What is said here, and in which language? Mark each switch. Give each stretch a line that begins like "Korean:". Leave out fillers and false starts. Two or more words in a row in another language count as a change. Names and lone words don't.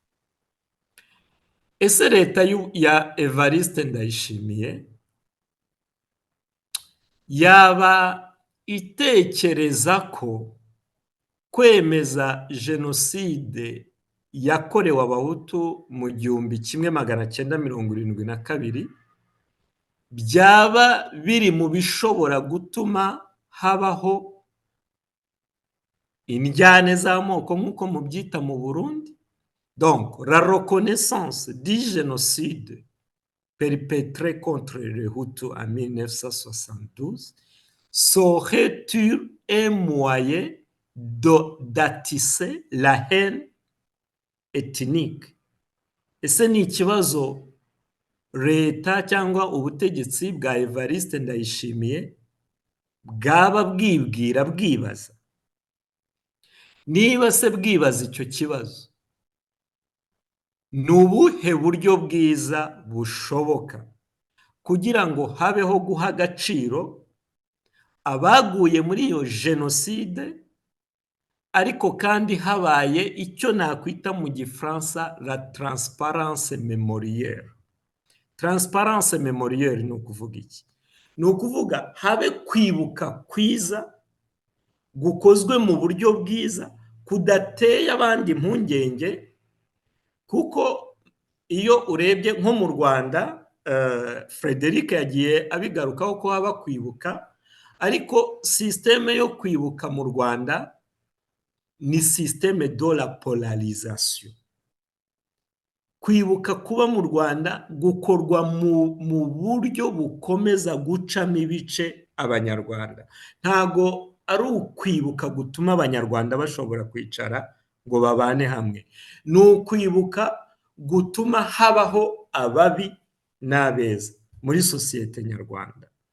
Kinyarwanda: Ese leta ya Evariste Ndayishimiye yaba itekereza ko kwemeza jenoside yakorewe abahutu mu 1972 byaba biri mu bishobora gutuma habaho indyane z'amoko nk'uko mubyita mu Burundi?
French: Donc, la reconnaissance du génocide perpétré contre les Hutus en 1972 serait un moyen d'attiser la haine ethnique.
Kinyarwanda: Ese ni ikibazo leta cyangwa ubutegetsi bwa Evariste Ndayishimiye bwaba bwibwira bwibaza? Niba se bwibaza icyo kibazo, ni ubuhe buryo bwiza bushoboka kugira ngo habeho guha agaciro abaguye muri iyo jenoside, ariko kandi habaye icyo nakwita mu gifaransa
French: la transparence mémorielle. Transparence mémorielle
Kinyarwanda: ni ukuvuga iki? Ni ukuvuga habe kwibuka kwiza gukozwe mu buryo bwiza, kudateye abandi impungenge, kuko iyo urebye nko mu Rwanda, Frederic yagiye abigarukaho ko haba kwibuka, ariko systeme yo kwibuka mu Rwanda ni
French: systeme de la polarisation.
Kinyarwanda: Kwibuka kuba mu Rwanda gukorwa mu buryo bukomeza gucamo ibice abanyarwanda. Ntago ari ukwibuka gutuma abanyarwanda bashobora kwicara ngo babane hamwe. Ni ukwibuka gutuma habaho ababi n'abeza muri sosiyete nyarwanda.